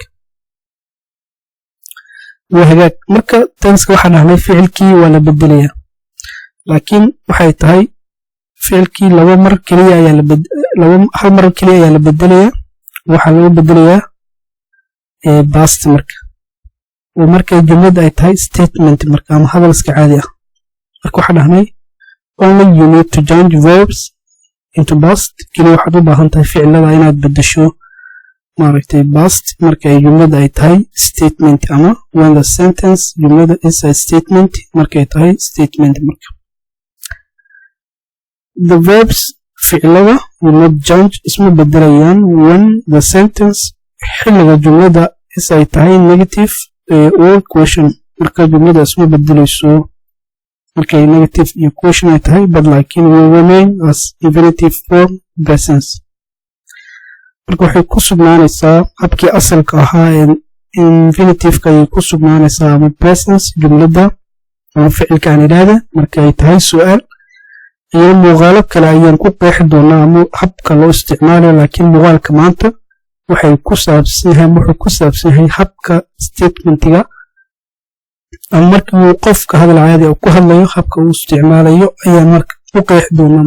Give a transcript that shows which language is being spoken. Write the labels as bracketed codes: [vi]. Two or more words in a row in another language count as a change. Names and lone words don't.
[so] marka tenniska waxaa dhahnay ficilkii waa la bedelayaa laakiin waxay tahay ficilkii hal mar keliya ayaa la bedelayaa waxaa laga bedelayaa past oo markay jumlada ay tahay statement marka ama hadal iska caadi ah. marka waxaa dhahnay [en] only you need to change verbs into past [so] keliya waxaad u baahan tahay ficilada inaad bedesho maaragtay past marka ay jumlada ay tahay statement ama [en] when the sentence [so] jumlada [en] is a statement [so] markay tahay statement. marka [en] the verbs [so] ficilada [en] will not change [so] isma bedelayaan [en] when the sentence [so] xilliga jumlada is ay tahay [en] negative or question [so] marka jumlada isma bedelayso markay negative iyo question ay tahay but laakiin [en] will remain as infinitive form presence. [so] marka waxay ku sugnaanaysaa habkii asalka ahaa ee infinitive-ka ayay ku sugnaanaysaa ama presence jumlada ama ficilka aan idhaahda marka ay tahay su'aal iyo muuqaalo kale ayaan ku qeexi doonaa ama habka loo isticmaalayo laakiin muuqaalka maanta wuxuu ku saabsan yahay habka statementiga ama markii uu qofka hadal caadi ah ku hadlayo habka uu isticmaalayo ayaan marka u qeexi doonaa.